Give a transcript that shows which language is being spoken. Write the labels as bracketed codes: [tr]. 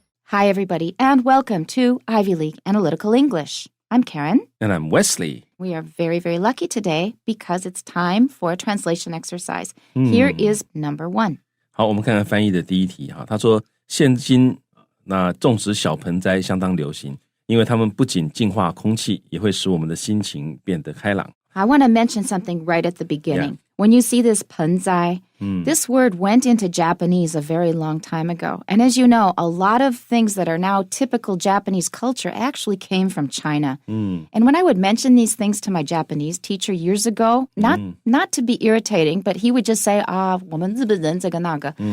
[en] Hi, everybody, and welcome to Ivy League Analytical English. I'm Karen. And I'm Wesley. We are very, very lucky today because it's time for a translation exercise. Here is number 1. [zh] 好，我们看看翻译的第一题哈。他说，现今那种植小盆栽相当流行，因为它们不仅净化空气，也会使我们的心情变得开朗。 [en] I want to mention something right at the beginning. Yeah. When you see this penzai, this word went into Japanese a very long time ago. And as you know, a lot of things that are now typical Japanese culture actually came from China. And when I would mention these things to my Japanese teacher years ago, not to be irritating, but he would just say, [zh] 我们日本人这个那个.